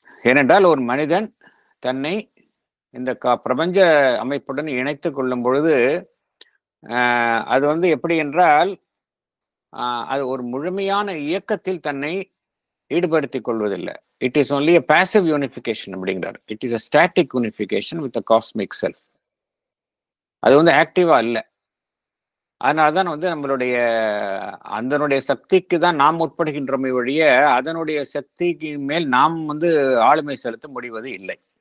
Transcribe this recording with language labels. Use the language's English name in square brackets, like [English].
[Tamil] ஏனென்றால் ஒரு மனிதன் தன்னை இந்த பிரபஞ்ச அமைப்புடன் இணைத்துக் கொள்ளும் பொழுது அது வந்து எப்படி என்றால் அது ஒரு முழுமையான இயக்கத்தில் தன்னை ஈடுபடுத்திக் கொள்வதில்லை. [English] It is only a passive unification அப்படிங்கிறார். It is a static unification with the cosmic self. [Tamil] அது வந்து ஆக்டிவா இல்லை. அதனால்தான் வந்து நம்மளுடைய அதனுடைய சக்திக்கு தான் நாம் உட்படுகின்றமை வழிய அதனுடைய சக்திக்கு மேல் நாம் வந்து ஆளுமை செலுத்த முடிவது இல்லை.